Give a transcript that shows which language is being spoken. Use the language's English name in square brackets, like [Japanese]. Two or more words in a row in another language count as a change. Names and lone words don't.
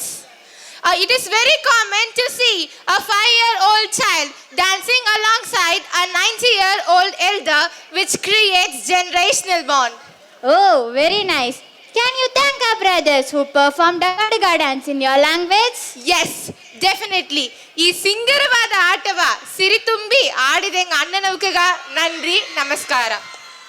[English] It is very common to see a 5-year-old child dancing alongside a 90-year-old elder, which creates generational bond. Oh, very nice. Can you thank our brothers who performed Badaga dance in your language? Yes, definitely. [Badaga] ಈ ಸಿಂಗರವಾದ ಆಟವ ಸಿರಿತುಂಬಿ ಆಡಿದಂಗ ಅಣ್ಣನವಕಗ ನನ್ರಿ ನಮಸ್ಕಾರ.